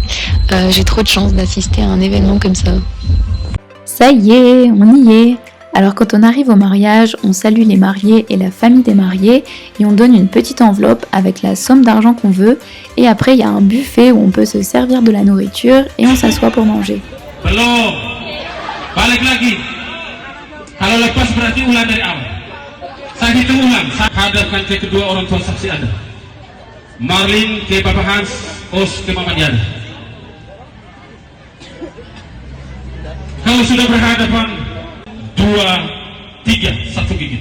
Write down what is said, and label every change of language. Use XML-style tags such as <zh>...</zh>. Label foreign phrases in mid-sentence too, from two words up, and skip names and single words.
<fr>J'ai trop de chance d'assister à un événement comme ça. Ça y est, on y est. Alors quand on arrive au mariage, on salue les mariés et la famille des mariés et on donne une petite enveloppe avec la somme d'argent qu'on veut et après il y a un buffet où on peut se servir de la nourriture et on s'assoit pour manger.</fr> <id>Belum. Balik lagi. Kalau lepas berarti ulang dari awal. Saya hitung ulang. Saya hadapkan ke kedua orang tua saksi Anda. Marlin ke Bapak Hans, Os ke Mama Diana. Kalau sudah berhadapan 2, 3, satu gigi.</id>